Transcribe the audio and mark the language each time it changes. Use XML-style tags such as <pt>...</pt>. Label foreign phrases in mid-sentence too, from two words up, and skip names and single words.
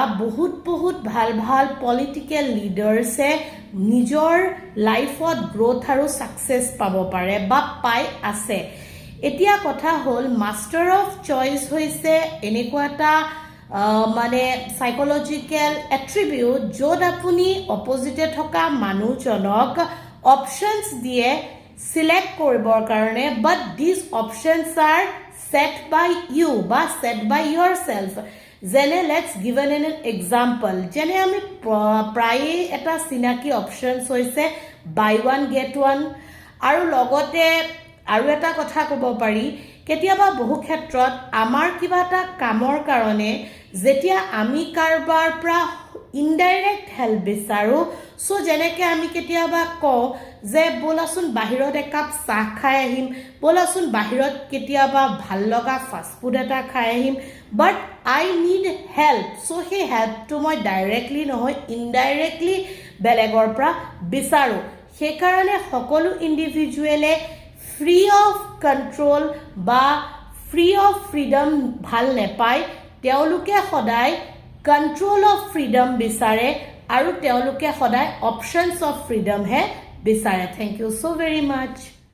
<as>বহুত ভাল</as> <en>political leaders</en> <as>নিজৰ লাইফত গ্ৰোথ আৰু সাকসেস পাব পাৰে বা পাই আছে এতিয়া কথা হল</as> <en>master of choice</en> <as>হৈছে এনেকুৱা এটা মানে</as> <en>psychological attribute</en> <as>য'ত আপুনি অপজিটে থকা মানুহজনক অপশনস দিয়ে সিলেক্ট কৰিবৰ কাৰণে</as> <en>but this options are set by you</en> <as>বা</as> <en>set by yourself</en> <as>যেনে</as> <en>let's give an example</en> <as>যেনে আমি প্ৰায়ে এটা চিনাকি অপশনস হৈছে</as> <en>buy one get one</en> <as>আৰু লগতে আৰু এটা কথা ক'ব পাৰি কেতিয়াবা বহু ক্ষেত্ৰত আমাৰ কিবা এটা কামৰ কাৰণে যেতিয়া আমি কাৰবাৰ পৰা</as> <en>indirect help</en> <as>বিচাৰো সো যেনেকে আমি কেতিয়াবা কওঁ যে বলাচোন বাহিৰত এক কাপ চাহ খাই আহিম বলাচোন বাহিৰত কেতিয়াবা ভাল লগা ফাষ্ট ফুড এটা খাই আহিম</as> <en>but I need help</en> <as>সো হে হেল্পটো মই ডাইৰেক্টলি নহয় ইনডাইৰেক্টলি বেলেগৰ পৰা বিচাৰো সেই কাৰণে সকলো ইন্ডিভিজুৱেলে</as> <en>free of control</en> <as>বা</as> <en>free of freedom</en> <as>ভাল নেপায় তেওঁলোকে সদায়</as> <en>control of freedom</en> <as>বিচাৰে আৰু তেওঁলোকে সদায়</as> <en>options of freedom</en> <as>হে বিচাৰে</as> <en>thank you so very much</en>